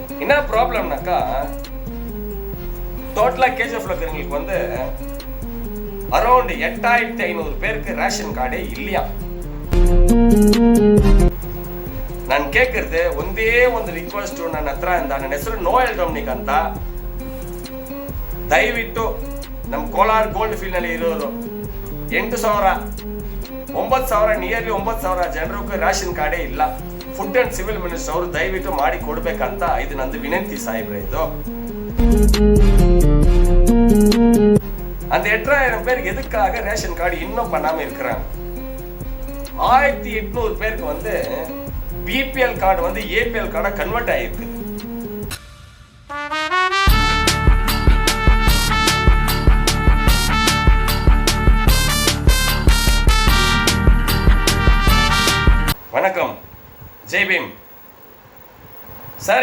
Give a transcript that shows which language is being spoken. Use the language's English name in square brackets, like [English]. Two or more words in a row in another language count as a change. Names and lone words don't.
[Tamil] என்ன ப்ராப்ளம்னாக்கா டோட்டலா கேஜிஎஃப்ல இருக்கிறவங்களுக்கு வந்து அரௌண்ட் 8500 பேருக்கு [English] ration carde [Tamil] இல்லையா. [Kannada] ನಾನು ಕೇಳ್ಕಿರ್ದೆ ಒಂದೇ ಒಂದು ರಿಕ್ವೆಸ್ಟ್ ನನ್ನ ಹತ್ರ ನನ್ನ ಹೆಸರು ನೋಯಲ್ ಡೊಮಿನಿಕ್ ಅಂತ. ದಯವಿಟ್ಟು ನಮ್ಮ ಕೋಲಾರ ಗೋಲ್ಡ್ ಫೀಲ್ಡ್ ನಲ್ಲಿ ಇರೋರು 8,000 9,000 ನಿಯರ್ಲಿ 9,000 ಜನರಿಗೆ [English] ration carde [Kannada] ಇಲ್ಲ. [English] food and civil minister [Kannada] ಅವರು ದಯವಿಟ್ಟು ಮಾಡಿ ಕೊಡ್ಬೇಕಂತ ಇದು ನಂದು ವಿನಂತಿ ಸಾಹೇಬ್ರೆ. [Tamil] ಇದು அந்த 8,000 பேருக்கு எதுக்காக [English] ration card [Tamil] இன்னும் பண்ணாம இருக்கிறாங்க. 1800 பேருக்கு வந்து [English] BPL card [Tamil] வந்து [English] APL carda convert [Tamil] ஆயிருக்கு. வணக்கம், ஜெய் பீம் சார்.